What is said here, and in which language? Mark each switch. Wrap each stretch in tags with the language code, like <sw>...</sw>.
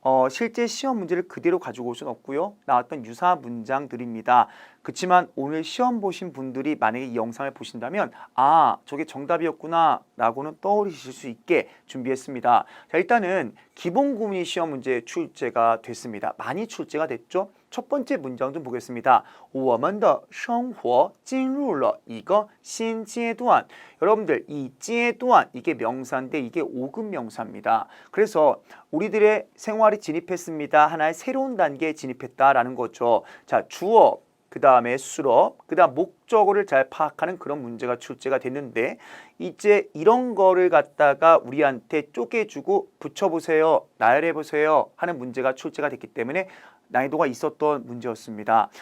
<ko>실제 시험 문제를 그대로 가지고 올 수는 없고요. 나왔던 유사 문장들입니다. 그렇지만 오늘 시험 보신 분들이 만약에 이 영상을 보신다면 아, 저게 정답이었구나 라고는 떠올리실 수 있게 준비했습니다. 자, 일단은 기본 구문이 시험 문제 출제가 됐습니다. 많이 출제가 됐죠? 첫 번째 문장 좀 보겠습니다.</ko> <zh>我们的生活进入了一个新阶段.</zh> <ko>여러분들 이 阶段 이게 명사인데 이게 5급 명사입니다. 그래서 우리들의 생활이 진입했습니다. 하나의 새로운 단계에 진입했다라는 거죠. 자, 주어, 그 다음에 수업, 그 다음 목적어를 잘 파악하는 그런 문제가 출제가 됐는데 이제 이런 거를 갖다가 우리한테 쪼개주고 붙여보세요, 나열해보세요 하는 문제가 출제가 됐기 때문에 난이도가 있었던 문제였습니다.</ko>